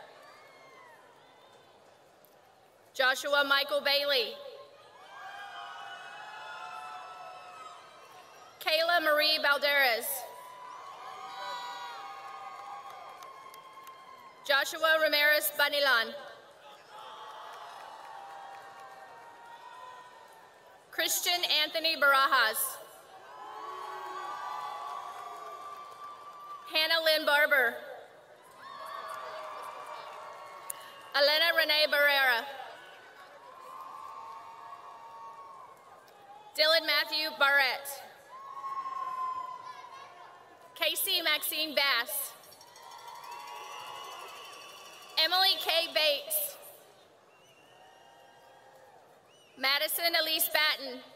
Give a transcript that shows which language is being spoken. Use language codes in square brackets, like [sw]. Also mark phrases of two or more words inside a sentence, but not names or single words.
[en] Joshua Michael Bailey. Kayla Marie Balderas. Joshua Ramirez Banilan. Christian Anthony Barajas. Hannah Lynn Barber. Elena Renee Barrera. Dylan Matthew Barrett. Casey Maxine Bass. Emily K. Bates. Madison Elise Batten.